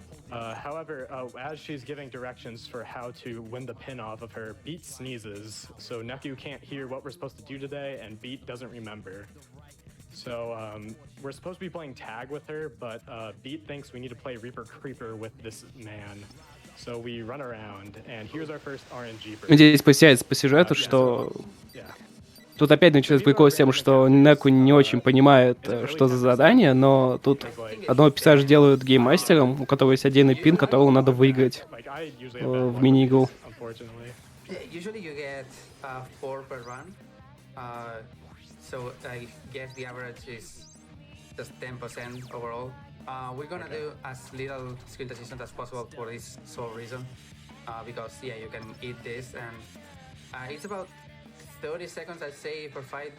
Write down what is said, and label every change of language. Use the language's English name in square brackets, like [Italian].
[English] However, as she's giving directions for how to win the pin off of her, Beat sneezes, so Neku can't hear what we're supposed to do today, and Beat doesn't remember. So we're supposed to be playing tag with her, but Beat thinks we need to play Reaper Creeper with this man. So we run around, and here's our first RNG. [Russian] Здесь поясняется по сюжету, что тут опять начинается прикол с тем, что Неку не очень понимает, что за задание, но тут одного персонажа делают гейммастером, у которого есть отдельный пин, которого надо выиграть в мини-игру. [English] Usually you get 4 per run, so I guess the average is just 10% overall. We're gonna do as little screen transition as possible for this sole reason, because yeah, you can eat this, and it's about 30 seconds, I'd say, per fight.